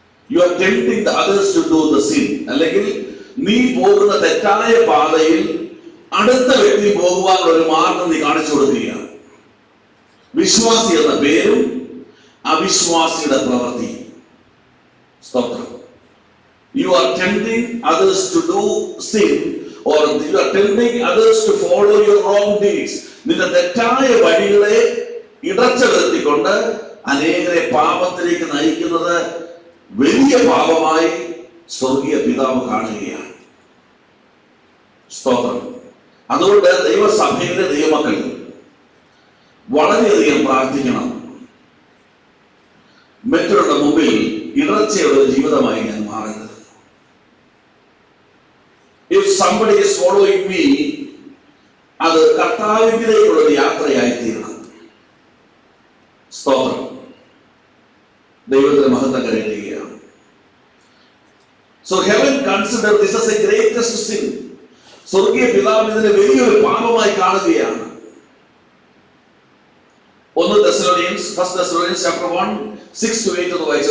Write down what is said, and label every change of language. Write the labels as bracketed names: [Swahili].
[English] You are tempting the others to do the sin. [Malayalam] അല്ലെങ്കിൽ നീ പോകുന്ന തെറ്റായ പാതയിൽ അടുത്ത വ്യക്തി പോകുവാനുള്ള ഒരു മാർഗം നീ കാണിച്ചു കൊടുക്കുകയാണ്. വിശ്വാസി എന്ന പേരും അവിശ്വാസിയുടെ പ്രവൃത്തി. സ്തോത്രം. [English] You are tempting others to do sin, or you are tempting others to follow your wrong deeds. [Malayalam] നിന്റെ തെറ്റായ വഴികളെ ഇടർച്ച വരുത്തിക്കൊണ്ട് അനേകരെ പാപത്തിലേക്ക് നയിക്കുന്നത് വലിയ പാപമായി സ്വർഗീയ പിതാവ് കാണുകയാണ്. സ്തോത്രം. അതുകൊണ്ട് ദൈവസഭയിലെ ദൈവമക്കൾ വളരെയധികം പ്രാർത്ഥിക്കണം. മറ്റുള്ള മുമ്പിൽ ഇടർച്ചയുടെ ജീവിതമായി ഞാൻ മാറരുത്. [English] If somebody is following me, [Malayalam] അത് കർത്താവിലേക്കുള്ള ഒരു യാത്രയായി തീരണം. സ്തോത്രം. ദൈവത്തിന്റെ മഹത്വം കരയുകയാണ്. [English] So heaven consider this as a greatest sin. [Malayalam] സ്വർഗീയ പിതാവ് ഇതിനെ വലിയൊരു പാപമായി കാണുകയാണ്. 1 Thessalonians chapter 1, 6-8 എന്ന് വായിച്ചു.